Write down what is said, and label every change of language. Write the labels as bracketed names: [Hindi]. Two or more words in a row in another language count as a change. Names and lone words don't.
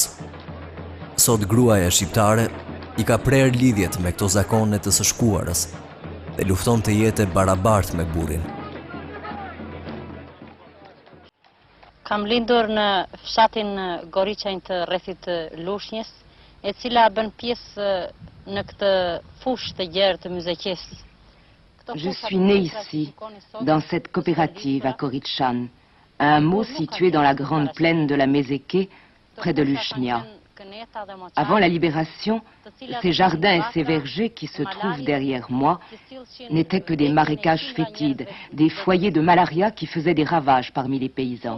[Albanian] Sot gruaja shqiptare i ka prerë lidhjet me këto zakone të së shkuarës dhe lufton të jetë barabartë me burrin. Kam lindur në fshatin Goriçajn të rrethit të Lushnjës, e cila bën pjesë në këtë fushë të gjerë të Myzeqes. [French] Je suis née ici, dans cette coopérative à Goriçan, un hameau situé dans la grande plaine de la Mézeke, près de Lushnia. Avant la libération, ces jardins et ces vergers qui se trouvent derrière moi n'étaient que des marécages fétides, des foyers de malaria qui faisaient des ravages parmi les paysans.